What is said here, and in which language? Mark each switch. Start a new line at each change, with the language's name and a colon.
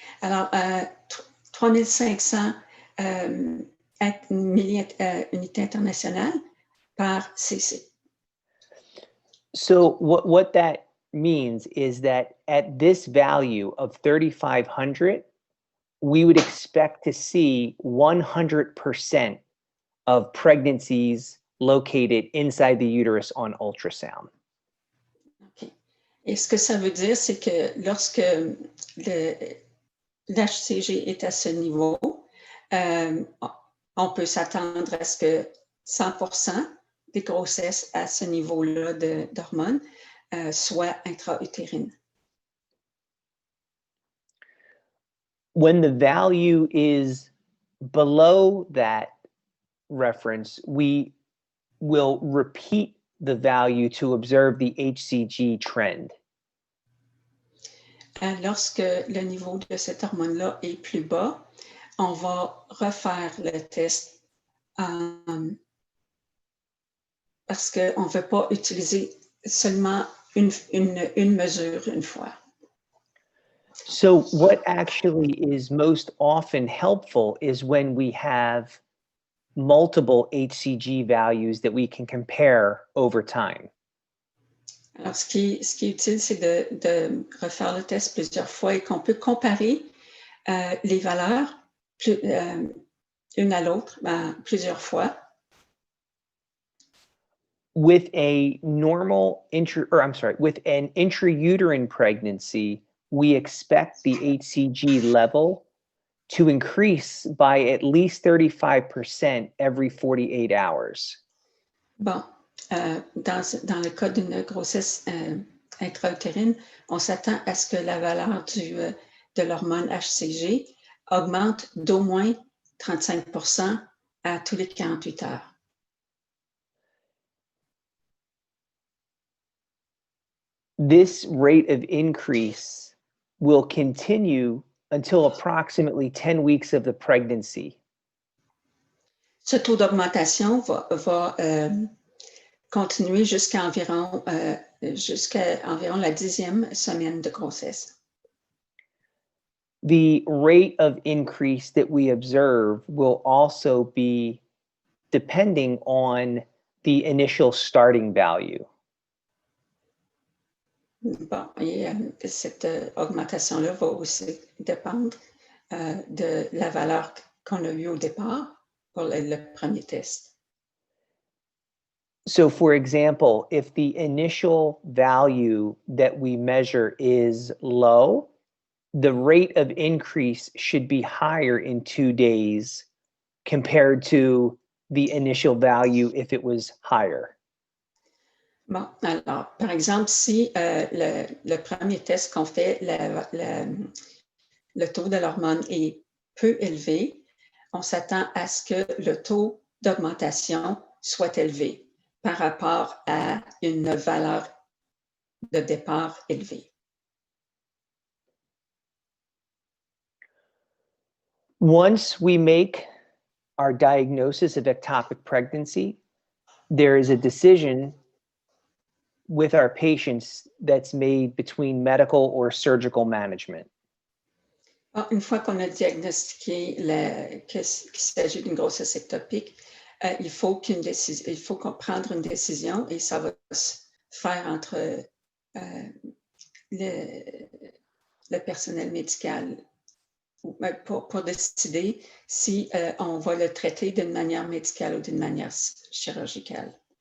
French: Alors, 3500 unités internationales par cc.
English: So what that means is that at this value of 3,500, we would expect to see 100% of pregnancies located inside the uterus on ultrasound. OK.
French: Et ce que ça veut dire, c'est que lorsque l'HCG est à ce niveau, on peut s'attendre à ce que 100% des grossesses à ce niveau-là d'hormones soient intra-utérines.
English: When the value is below that reference, we will repeat the value to observe the HCG trend.
French: Lorsque le niveau de cette hormone-là est plus bas, on va refaire le test parce qu'on ne veut pas utiliser seulement une mesure une fois.
English: So what actually is most often helpful is when we have multiple HCG values that we can compare over time.
French: Alors, ce qui est utile, c'est de refaire le test plusieurs fois et qu'on peut comparer les valeurs une à l'autre plusieurs fois.
English: With an intrauterine pregnancy, we expect the HCG level to increase by at least 35% every 48 hours.
French: Bon, dans le cas d'une grossesse intra-utérine, on s'attend à ce que la valeur de l'hormone HCG augmente d'au moins 35% à tous les 48 heures.
English: This rate of increase will continue until approximately 10 weeks of the pregnancy.
French: Ce taux d'augmentation va continuer jusqu'à environ la 10e semaine de grossesse.
English: The rate of increase that we observe will also be depending on the initial starting value.
French: Bon, et cette augmentation-là va aussi dépendre de la valeur qu'on a eue au départ pour le premier test.
English: So for example, if the initial value that we measure is low, the rate of increase should be higher in 2 days compared to the initial value if it was higher.
French: Bon, alors, par exemple, si le premier test qu'on fait, le taux de l'hormone est peu élevé, on s'attend à ce que le taux d'augmentation soit élevé par rapport à une valeur de départ élevée.
English: Once we make our diagnosis of ectopic pregnancy, there is a decision with our patients that's made between medical or surgical management.
French: Une fois qu'on a diagnostiqué qu'il s'agit d'une grossesse ectopique, il faut qu'on prendre une décision et ça va se faire entre le personnel médical pour décider si on va le traiter d'une manière médicale ou d'une manière chirurgicale.